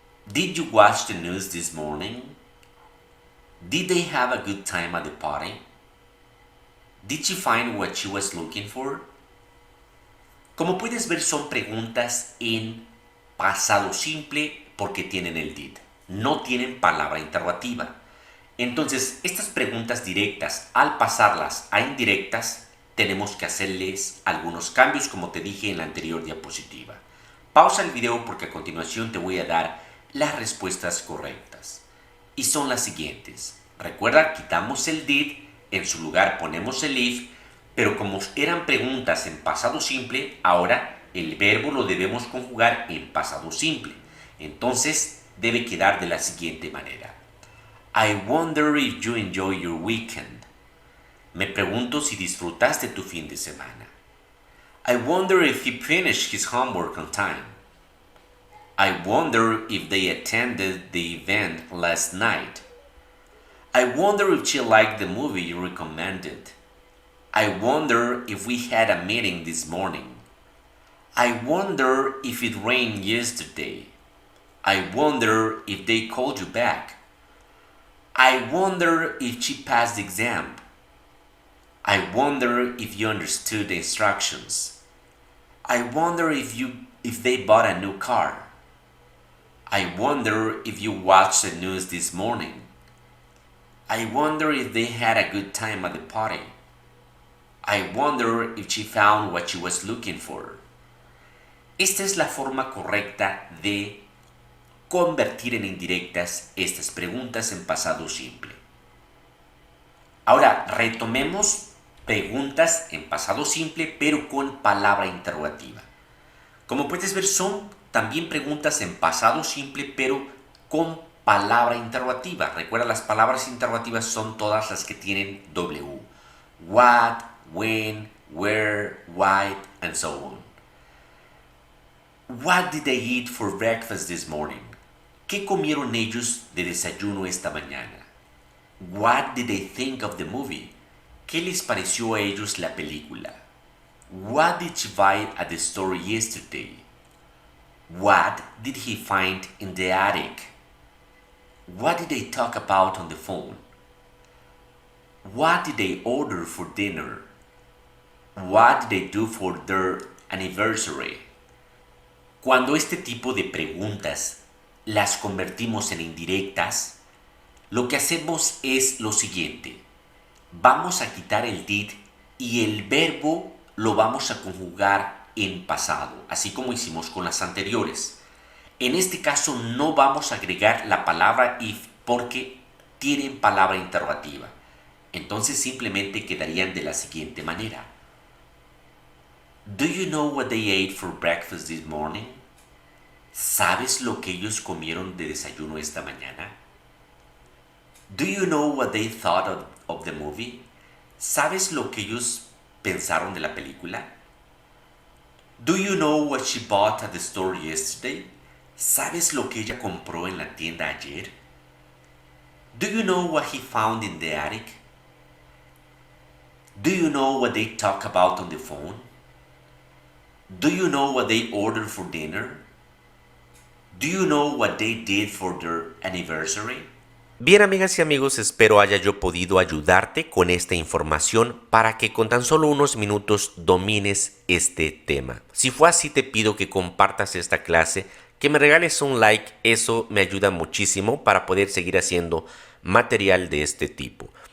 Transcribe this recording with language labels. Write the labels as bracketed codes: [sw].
[en] Did you watch the news this morning? Did they have a good time at the party? Did she find what she was looking for? [es] Como puedes ver, son preguntas en pasado simple porque tienen el did. No tienen palabra interrogativa. Entonces, estas preguntas directas, al pasarlas a indirectas, tenemos que hacerles algunos cambios, como te dije en la anterior diapositiva. Pausa el video porque a continuación te voy a dar las respuestas correctas. Y son las siguientes. Recuerda, quitamos el did, en su lugar ponemos el if, pero como eran preguntas en pasado simple, ahora el verbo lo debemos conjugar en pasado simple. Entonces, debe quedar de la siguiente manera. [en] I wonder if you enjoy your weekend. [es] Me pregunto si disfrutaste tu fin de semana. [en] I wonder if he finished his homework on time. I wonder if they attended the event last night. I wonder if she liked the movie you recommended. I wonder if we had a meeting this morning. I wonder if it rained yesterday. I wonder if they called you back. I wonder if she passed the exam. I wonder if you understood the instructions. I wonder if they bought a new car. I wonder if you watched the news this morning. I wonder if they had a good time at the party. I wonder if she found what she was looking for. [es] Esta es la forma correcta de convertir en indirectas estas preguntas en pasado simple. Ahora, retomemos preguntas en pasado simple, pero con palabra interrogativa. Como puedes ver, son también preguntas en pasado simple, pero con palabra interrogativa. Recuerda, las palabras interrogativas son todas las que tienen W. [en] What, when, where, why, and so on. What did they eat for breakfast this morning? [es] ¿Qué comieron ellos de desayuno esta mañana? [en] What did they think of the movie? [es] ¿Qué les pareció a ellos la película? [en] What did she buy at the store yesterday? What did he find in the attic? What did they talk about on the phone? What did they order for dinner? What did they do for their anniversary? [es] Cuando este tipo de preguntas las convertimos en indirectas, lo que hacemos es lo siguiente. Vamos a quitar el did y el verbo lo vamos a conjugar en pasado, así como hicimos con las anteriores. En este caso no vamos a agregar la palabra if porque tienen palabra interrogativa. Entonces simplemente quedarían de la siguiente manera. [en] Do you know what they ate for breakfast this morning? [es] ¿Sabes lo que ellos comieron de desayuno esta mañana? [en] Do you know what they thought of the movie? [es] ¿Sabes lo que ellos pensaron de la película? [en] Do you know what she bought at the store yesterday? [es] ¿Sabes lo que ella compró en la tienda ayer? [en] Do you know what he found in the attic? Do you know what they talk about on the phone? Do you know what they ordered for dinner? Do you know what they did for their anniversary? [es] Bien, amigas y amigos, espero haya yo podido ayudarte con esta información para que con tan solo unos minutos domines este tema. Si fue así, te pido que compartas esta clase, que me regales un like, eso me ayuda muchísimo para poder seguir haciendo material de este tipo.